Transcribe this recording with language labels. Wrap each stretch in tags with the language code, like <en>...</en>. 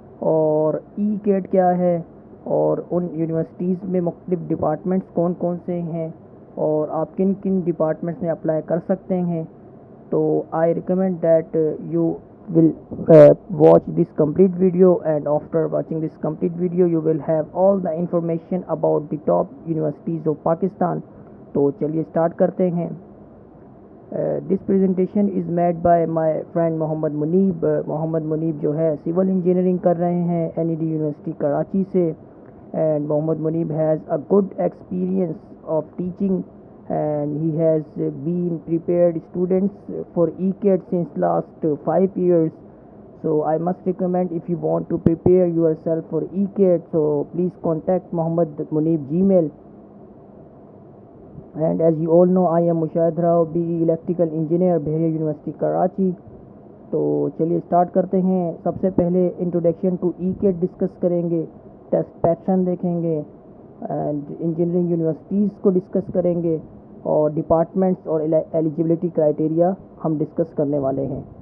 <ur>اور ای کیٹ کیا ہے، اور ان یونیورسٹیز میں مختلف ڈپارٹمنٹس کون کون سے ہیں اور آپ کن کن ڈپارٹمنٹس میں اپلائی کر سکتے ہیں۔ تو</ur> <en>I recommend that you will watch this complete video, and after watching this complete video you will have all the information about the top universities of Pakistan.</en> <ur>تو چلیے اسٹارٹ کرتے ہیں۔</ur> <en>This presentation is made by my friend</en> <ur>محمد منیب۔ محمد منیب جو ہے civil engineering کر رہے ہیں NED university Karachi سے،</ur> <en>and Muhammad Munib has a good experience of teaching and he has been prepared students for ECAT since last 5 years. So I must recommend, if you want to prepare yourself for ECAT, so please contact Muhammad Munib Gmail. And as you all know, I am Mushahid Rao, BE Electrical Engineer,</en> <ur>بحریہ university Karachi. تو چلیے start کرتے ہیں۔ سب سے پہلے introduction to ECAT discuss کریں گے، test pattern دیکھیں گے اینڈ انجینئرنگ یونیورسٹیز کو ڈسکس کریں گے اور ڈپارٹمنٹس اور ایلیجیبلٹی کرائٹیریا ہم ڈسکس کرنے والے ہیں۔</ur>